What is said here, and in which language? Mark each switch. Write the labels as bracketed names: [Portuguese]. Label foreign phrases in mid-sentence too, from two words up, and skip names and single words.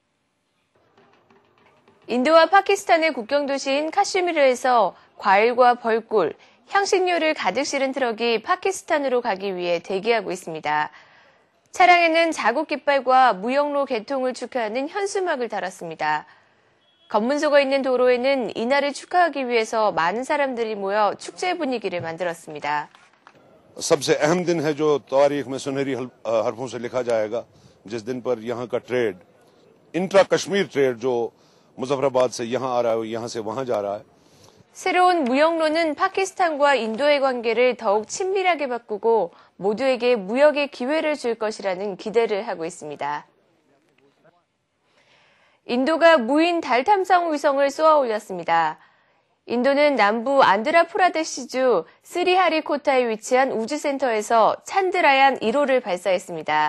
[Korean] 인도와 파키스탄의 국경 도시인 카슈미르에서 과일과 벌꿀, 향신료를 가득 실은 트럭이 파키스탄으로 가기 위해 대기하고 있습니다. 차량에는 자국 깃발과 무역로 개통을 축하하는 현수막을 달았습니다. 검문소가 있는 도로에는 이날을 축하하기 위해서 많은 사람들이 모여 축제 분위기를 만들었습니다. [Hindi] सबसे अहम दिन है जो तारीख में सुनहरी हरफों से लिखा जाएगा जिस दिन पर यहाँ का [English] trade intra Kashmir trade [Hindi] जो मुजफ्फराबाद से यहाँ आ रहा है यहाँ से वहाँ जा रहा है. [Korean] 새로운 무역로는 파키스탄과 인도의 관계를 더욱 친밀하게 바꾸고 모두에게 무역의 기회를 줄 것이라는 기대를 하고 있습니다. 인도가 무인 달 탐사 위성을 쏘아 올렸습니다. 인도는 남부 안드라프라데시주 스리하리코타에 위치한 우주센터에서 찬드라얀 1호를 발사했습니다.